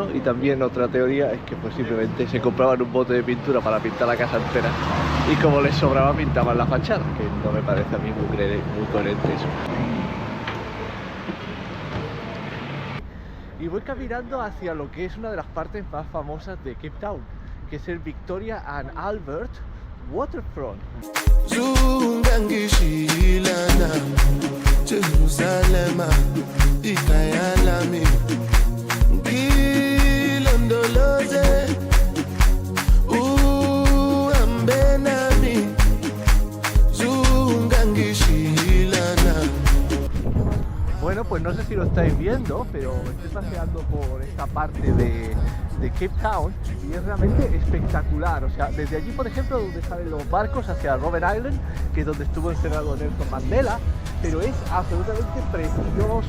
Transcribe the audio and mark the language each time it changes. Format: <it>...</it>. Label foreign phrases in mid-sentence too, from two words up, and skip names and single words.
<es>Y también otra teoría es que pues simplemente se compraban un bote de pintura para pintar la casa entera y como les sobraba pintaban la fachada, que no me parece a mí muy coherente eso. Y voy caminando hacia lo que es una de las partes más famosas de Cape Town, que es el Victoria and Albert Waterfront.</es> <zu>Zungangishilana Jerusalema ikayalami ngilondoloze uhambenami zungangishilana.</zu> <es>Bueno, pues no sé si lo estáis viendo, pero estoy paseando por esta parte de Cape Town y es realmente espectacular. O sea, desde allí, por ejemplo, donde salen los barcos hacia Robben Island, que es donde estuvo encerrado Nelson Mandela, pero es absolutamente precioso.</es>